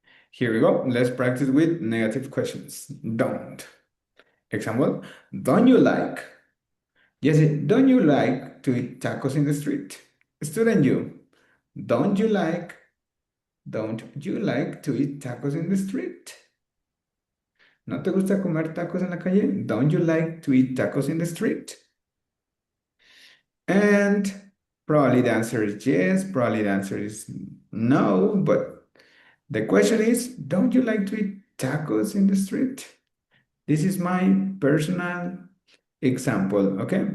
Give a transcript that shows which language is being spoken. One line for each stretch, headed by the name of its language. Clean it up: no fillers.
English: Here we go. Let's practice with negative questions. Don't. Example, don't you like? Yes, don't you like to eat tacos in the street? Student you, don't you like, don't you like to eat tacos in the street?
Spanish: ¿No te gusta comer tacos en la calle?
English: Don't you like to eat tacos in the street? And probably the answer is yes, probably the answer is no, but the question is, don't you like to eat tacos in the street? This is my personal example, okay?